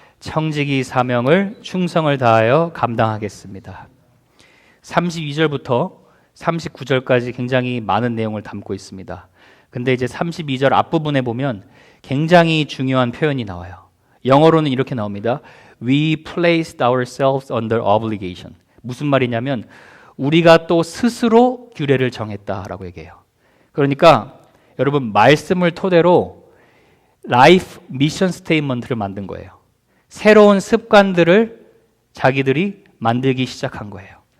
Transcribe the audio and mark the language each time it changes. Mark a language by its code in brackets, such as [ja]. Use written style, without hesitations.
[ko] 청지기 사명을 충성을 다하여 감당하겠습니다. 32절부터 39절까지 굉장히 많은 내용을 담고 있습니다. 근데 이제 32절 앞부분에 보면 굉장히 중요한 표현이 나와요. 영어로는 이렇게 나옵니다. [en] We placed ourselves under obligation. [ko] 무슨 말이냐면 우리가 또 스스로 규례를 정했다라고 얘기해요. 그러니까 여러분 말씀을 토대로 라이프 미션 스테이트먼트를 만든 거예요. 새로운 습관들을 자기들이 만들기 시작한 거예요.